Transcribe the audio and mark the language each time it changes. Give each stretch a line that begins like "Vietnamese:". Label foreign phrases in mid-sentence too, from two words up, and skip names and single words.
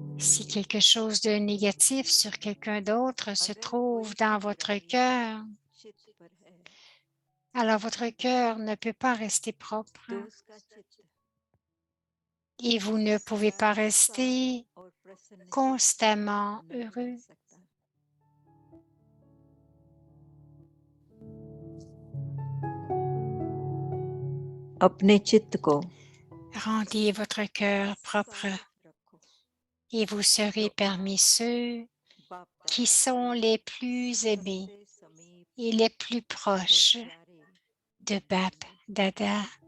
French: si quelque chose de négatif sur quelqu'un d'autre se trouve dans votre cœur, alors votre cœur ne peut pas rester propre et vous ne pouvez pas rester constamment heureux.
Hindi: अपने चित्त को
French: Rendez votre cœur propre et vous serez parmi ceux qui sont les plus aimés et les plus proches de Bap Dada.